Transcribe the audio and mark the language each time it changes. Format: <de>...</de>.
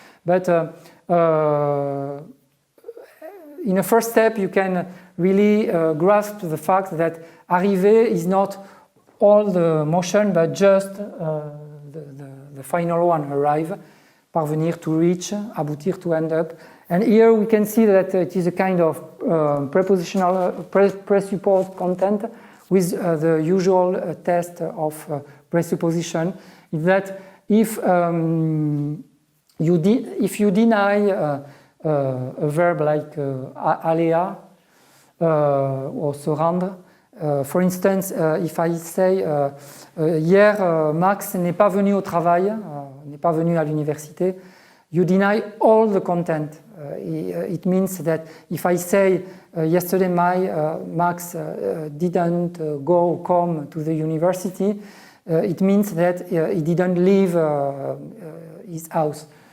<en>But in a first step, you can really grasp the fact that arriver is not all the motion, but just the final one, arrive, parvenir, to reach, aboutir, to end up. And here we can see that it is a kind of prepositional, presupposed content with the usual test of presupposition. Is that if you deny a verb like aller à or se rendre, for instance, if I say</en> <fr>hier Max n'est pas venu au travail, n'est pas venu à l'université,</fr> <en>you deny all the content. It means that if I say yesterday Max didn't come to the university, it means that he didn't leave his house.</en>